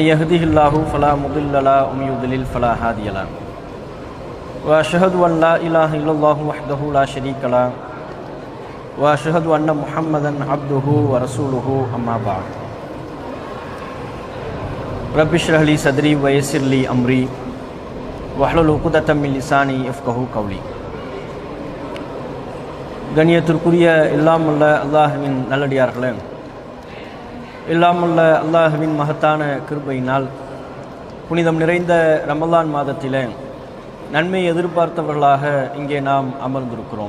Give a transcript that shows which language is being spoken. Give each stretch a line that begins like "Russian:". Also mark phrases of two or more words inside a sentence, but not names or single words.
Arabic: يهده الله فلا مضل له ومن يضلل فلا هادي له وأشهد أن لا إله إلا الله وحده لا شريك له وأشهد أن محمدا عبده ورسوله أما بعد رب اشرح لي صدري ويسر لي أمري واحلل عقدة من لساني يفقهوا قولي.
Tamil: கண்ணியத்திற்குரிய எல்லாமுள்ள அல்லாஹ்வின் நல்லடியார்களே, எல்லாமுள்ள அல்லாஹ்வின் மகத்தான கிருபையினால் புனிதம் நிறைந்த ரமலான் மாதத்திலே நன்மை எதிர்பார்த்தவர்களாக இங்கே நாம் அமர்ந்திருக்கிறோம்.